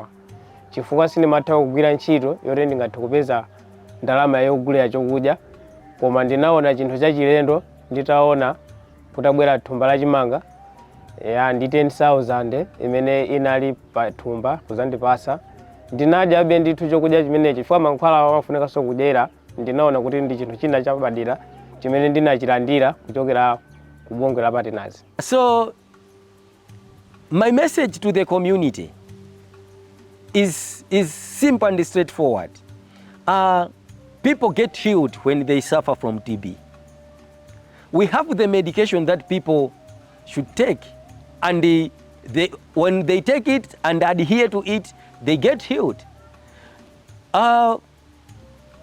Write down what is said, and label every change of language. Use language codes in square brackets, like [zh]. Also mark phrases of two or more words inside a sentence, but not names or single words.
[ny] Chifukwa sindimatha kugwira ntchito yoti ndingathe kupeza ndalama yogulira chokudya, koma ndinaona chinthu chachilendo nditaona kutabwera thumba la chimanga ndi 10,000 imene inali pa thumba kuzandipasa. Ndinadya abe ndithu chokudya chimenechi, chifukwa mankhwala amafunekanso kudyera. Ndinaona kuti ndi chinthu china chapadera chimene ndinachilandira kuchokera ku bungwe la partners. [en] So my message to the community is simple and straightforward. People get healed when they suffer from TB. We have the medication that people should take, and when they take it and adhere to it, they get healed.